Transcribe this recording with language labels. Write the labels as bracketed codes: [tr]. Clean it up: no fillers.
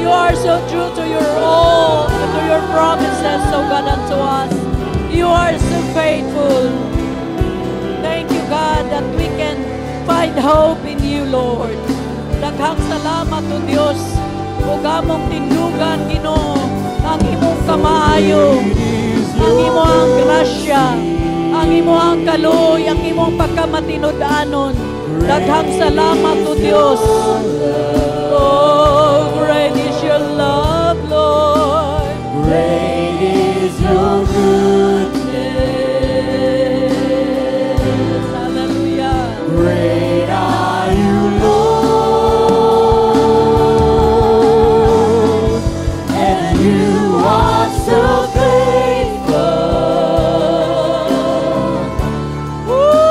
[en] You are so true to your oath, to your promises, O God, unto us. You are so faithful. Thank you, God, that we can find hope in you, Lord. [ceb] Daghang salamat, O Diyos. Ug among tindugan, Ginoo, ang imong kamaayo, ang imong grasya, ang imong kaluoy, ang imong pagkamatinud-anon. Daghang salamat, O Diyos. [en] Oh, great is your love, Lord. Great is your goodness. Hallelujah. Great are you, Lord, and you are so faithful.